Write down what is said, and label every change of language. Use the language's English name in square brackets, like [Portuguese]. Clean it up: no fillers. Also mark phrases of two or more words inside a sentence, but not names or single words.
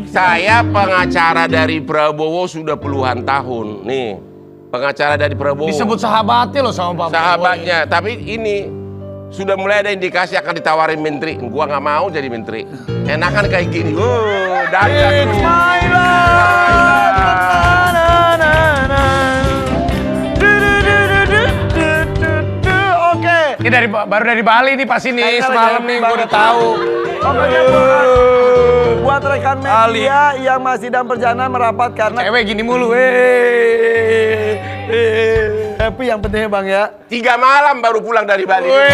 [Indonesian] Saya pengacara dari Prabowo sudah puluhan tahun. Nih, pengacara dari Prabowo. Disebut sahabatnya loh sama Pak Prabowo. Sahabatnya, tapi ini sudah mulai ada indikasi akan ditawarin menteri. Gua nggak mau jadi menteri. Enakan kayak gini. Dahsyat It's tuh. [English] my love. Na, na, na. Du, du, du, du, du, du, du, du. [Indonesian] Oke. Ini baru dari Bali nih pas ini Kayaknya semalam lagi nih happy gue udah banget. tahu. Pokoknya buat rekan media yang masih dalam perjalanan merapat karena Cewek gini mulu. happy yang pentingnya bang ya. 3 malam baru pulang dari Bali.